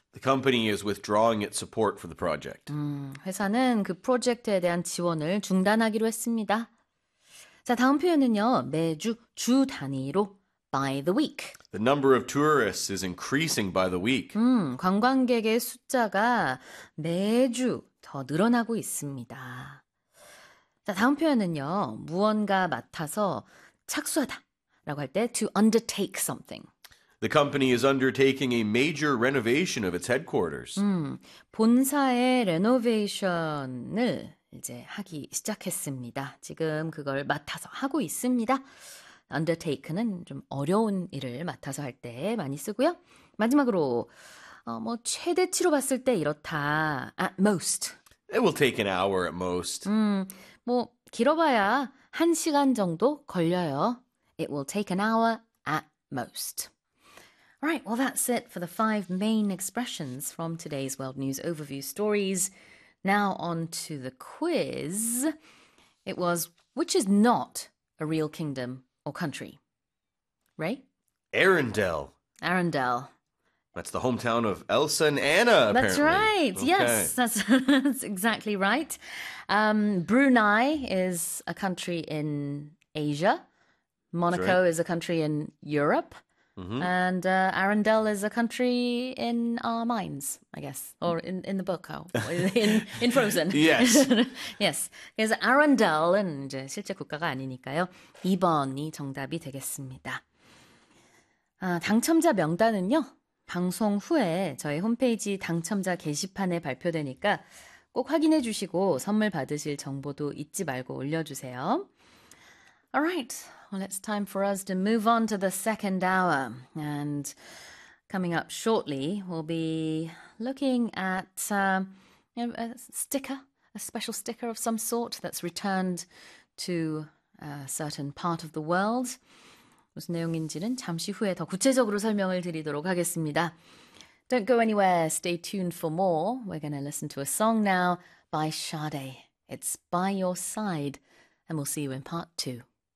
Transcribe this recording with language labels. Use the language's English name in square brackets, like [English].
[English] The company is withdrawing its support for the project. [Korean] 회사는 그 프로젝트에 대한 지원을 중단하기로 했습니다. 자, 다음 표현은요. 매주 주 단위로 [English] by the week. The number of tourists is increasing by the week. [Korean] 관광객의 숫자가 매주 더 늘어나고 있습니다. 자, 다음 표현은요. 무언가 맡아서 착수하다라고 할 때, [English] to undertake something. The company is undertaking a major renovation of its headquarters. [Korean] 본사의 레노베이션을 이제 하기 시작했습니다. 지금 그걸 맡아서 하고 있습니다. Undertake는 좀 어려운 일을 맡아서 할때 많이 쓰고요. 마지막으로 최대치로 봤을 때 이렇다. [English] At most. It will take an hour at most. [Korean] 뭐 길어봐야 한 시간 정도 걸려요. [English] It will take an hour at most. Right, well, that's it for the five main expressions from today's World News Overview stories. Now on to the quiz. It was, which is not a real kingdom or country? Ray? Arendelle. Arendelle. That's the hometown of Elsa and Anna, That's apparently. right. Yes, Okay. that's exactly right. Brunei is a country in Asia. That's right. Monaco is a country in Europe. And Arendelle is a country in our minds, I guess, or in the book, oh, in Frozen. Yes. [Korean] Yes. 그래서 Arendelle은 이제 실제 국가가 아니니까요. 2번이 정답이 되겠습니다. 아, 당첨자 명단은요, 방송 후에 저희 홈페이지 당첨자 게시판에 발표되니까 꼭 확인해 주시고 선물 받으실 정보도 잊지 말고 올려주세요. [English] Alright, well, it's time for us to move on to the second hour. And coming up shortly, we'll be looking at a sticker, a special sticker of some sort that's returned to a certain part of the world. [Korean] 무슨 내용인지는 잠시 후에 더 구체적으로 설명을 드리도록 하겠습니다. [English] Don't go anywhere. Stay tuned for more. We're going to listen to a song now by Sade. It's By Your Side, and we'll see you in part two.